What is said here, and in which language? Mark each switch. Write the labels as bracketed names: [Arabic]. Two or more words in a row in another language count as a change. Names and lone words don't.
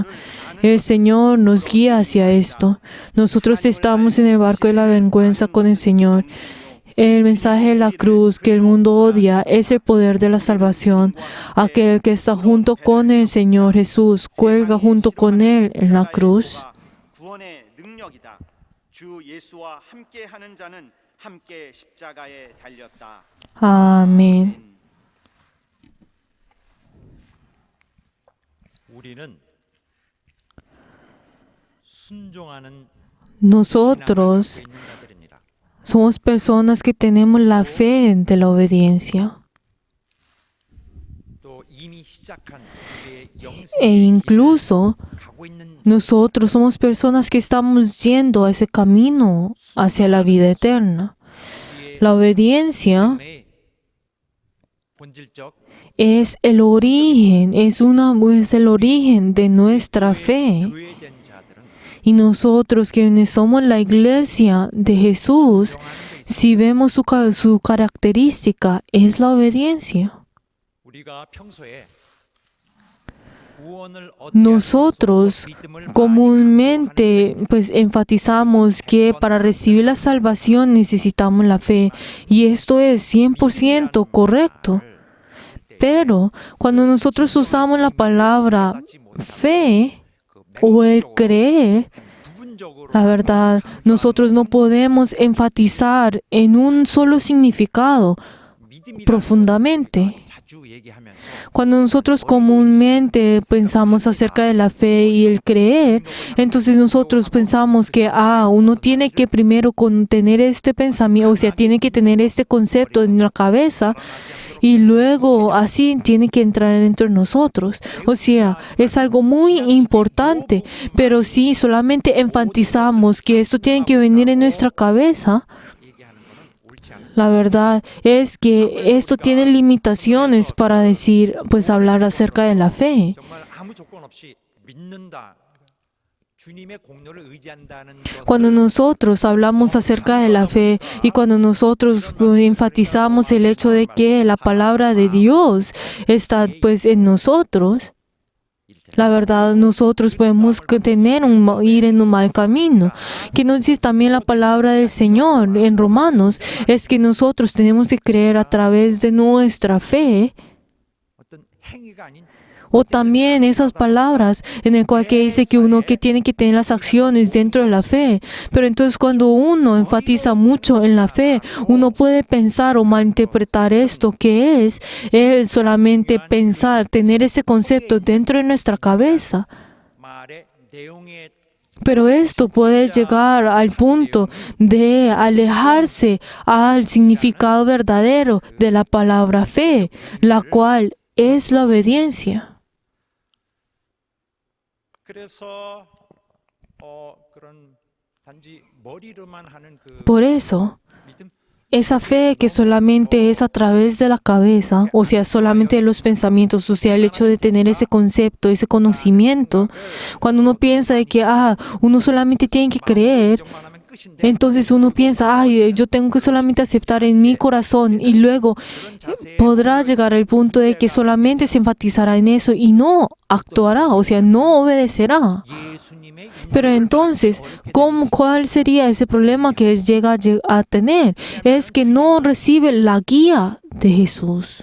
[Spanish] El Señor nos guía hacia esto. Nosotros estamos en el barco de la vergüenza con el Señor. El mensaje de la cruz que el mundo odia es el poder de la salvación. Aquel que está junto con el Señor Jesús cuelga junto con Él en la cruz. [Korean] 구원의 능력이다. 주 예수와 함께하는 자는 함께 십자가에 달렸다. [Spanish] Amén. [Korean] 우리는 순종하는 [Spanish] Nosotros [Korean] 신앙을 갖고 있는 자들입니다. [Spanish] somos personas que tenemos la fe de la obediencia. [Korean] 또 이미 시작한 우리의 [Spanish] E [Korean] 영생의 [Spanish] incluso [Korean] 길을 가고 있는 [Spanish] nosotros somos personas que estamos yendo a ese camino hacia la vida eterna. [Korean] 우리의 [Spanish] La obediencia [Korean] 삶의 본질적 [Spanish] es el origen de nuestra fe. [Korean] 교회된 자들은 [Spanish] Y nosotros quienes somos la iglesia de Jesús, si vemos su característica, es la obediencia. [Korean] 우리가 평소에 구원을 얻게 [Spanish] Nosotros [Korean] 하기 위해서 믿음을 많이 [Spanish] comúnmente pues enfatizamos que para recibir la salvación necesitamos la fe y esto es 100% correcto. Pero cuando nosotros usamos la palabra fe o el creer, [Korean] 부분적으로 [Spanish] la verdad, nosotros no podemos enfatizar en un solo significado [Korean] 믿음이라는 [Spanish] profundamente. [Korean] 것을 자주 얘기하면서 [Spanish] Cuando nosotros comúnmente pensamos acerca de la fe y el creer, entonces nosotros pensamos que uno tiene que primero tener este pensamiento, o sea, tiene que tener este concepto en la cabeza y luego así tiene que entrar dentro de nosotros. O sea, es algo muy importante, pero si solamente enfatizamos que esto tiene que venir en nuestra cabeza, [Korean] 얘기하는 거는 옳지 않습니다. [Spanish] la verdad es que esto tiene limitaciones para decir, pues hablar acerca de la fe. [Korean] 정말 아무 조건 없이 믿는다. 주님의 공로를 의지한다는 것을 [Spanish] Cuando nosotros hablamos acerca de la fe y cuando nosotros enfatizamos el hecho de que la palabra de Dios está pues en nosotros, la verdad nosotros podemos ir en un mal camino. Que nos dice también la palabra del Señor en Romanos, es que nosotros tenemos que creer a través de nuestra fe. [Korean] 어떤 행위가 아닌 [Spanish] O también esas palabras en el cual que dice que uno que tiene que tener las acciones dentro de la fe. Pero entonces cuando uno enfatiza mucho en la fe, uno puede pensar o malinterpretar esto que es el solamente pensar, tener ese concepto dentro de nuestra cabeza. [Korean] 말의 내용에 [Spanish] Pero esto puede llegar al punto de alejarse al significado verdadero de la palabra fe, la cual es la obediencia. [Korean] 그래서 그런 단지 머리로만 하는 그 [Spanish] Por eso, [Korean] 믿음 [Spanish] esa fe que solamente es a través de la cabeza, o sea, solamente de los pensamientos, o sea, el hecho de tener ese concepto, ese conocimiento, cuando uno piensa de que, uno solamente tiene que creer, [Korean] 인정만 하면 끝인데 [Spanish] entonces uno piensa, yo tengo que solamente aceptar en mi corazón y luego [Korean] 그런 자세에 [Spanish] podrá llegar al punto de que solamente se enfatizará en eso y no actuará, o sea, no obedecerá. [Korean] 예수님의 [Spanish] Pero entonces, ¿cuál sería ese problema que llega a tener? Es que no recibe la guía de Jesús.